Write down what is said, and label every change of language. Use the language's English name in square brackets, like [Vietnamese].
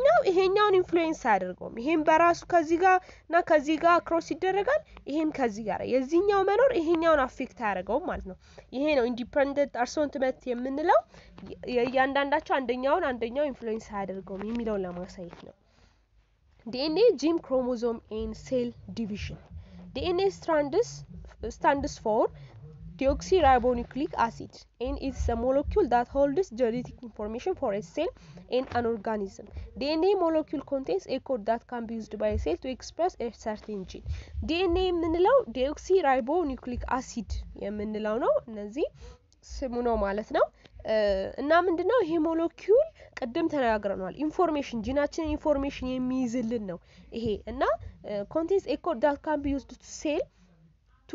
[Amharic] ይሄኛውን ኢንፍሉዌንስ አያደርገውም ይሄን በራሱ ከዚህ ጋር እና ከዚህ ጋር ክሮስ ይደረጋል ይሄም ከዚህ ጋር የዚህኛው መኖር ይሄኛውን አፌክት አያደርገውም ማለት ነው። ይሄ ነው ኢንዲፔንደንት አሶርትመንት የምንለው የእያንዳንዳቸው አንደኛው ኢንፍሉዌንስ አያደርገውም የሚለውን ለማሳየት ነው። DNA gene chromosome and cell division DNA stands for deoxyribonucleic acid and it's a molecule that holds genetic information for a cell and an organism. [English] DNA molecule contains a code that can be used by a cell to express a certain gene. [Amharic] DNA የምንለው deoxyribonucleic acid የምንለው ነው እነዚህ ስሙ ነው ማለት ነው። እና ምንድነው ይሄ ሞለኪውል ቀደም ተናግረናል ኢንፎርሜሽን ጂናችን ኢንፎርሜሽን የሚይዝልን ነው ይሄ እና contains a code that can be used to